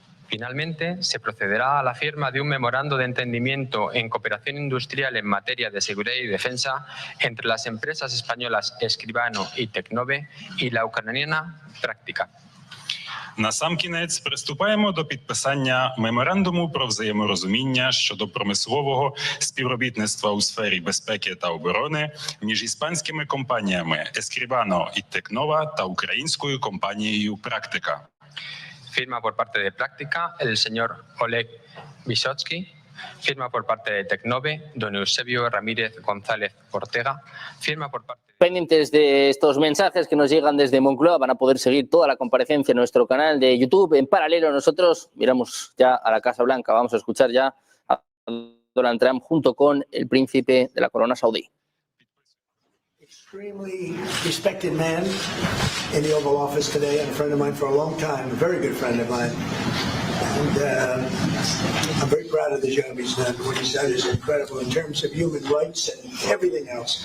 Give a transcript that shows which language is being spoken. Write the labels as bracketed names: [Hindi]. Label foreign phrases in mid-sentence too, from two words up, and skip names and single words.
[Spanish] Finalmente, se procederá a la firma de un memorando de entendimiento en cooperación industrial en materia de seguridad y defensa entre las empresas españolas Escribano y Tecnove y la ucraniana Práctica. [Ukrainian] Насамкінець приступаємо до підписання меморандуму про взаєморозуміння щодо промислового співробітництва у сфері безпеки та оборони між іспанськими компаніями Escribano і Tecnova та українською компанією Práctica. [Spanish] Firma por parte de Práctica el señor Oleg Vysotsky. Firma por parte de Tecnove don Eusebio Ramírez González Ortega. Firma por parte... Pendientes de estos mensajes que nos llegan desde Moncloa, van a poder seguir toda la comparecencia en nuestro canal de YouTube. En paralelo, nosotros miramos ya a la Casa Blanca. Vamos a escuchar ya a Donald Trump junto con el príncipe de la corona saudí. [English] Extremely respected man in the Oval Office today, and a friend of mine for a long time, a very good friend of mine. And I'm very proud of the job he's done. What he's done is incredible in terms of human rights and everything else.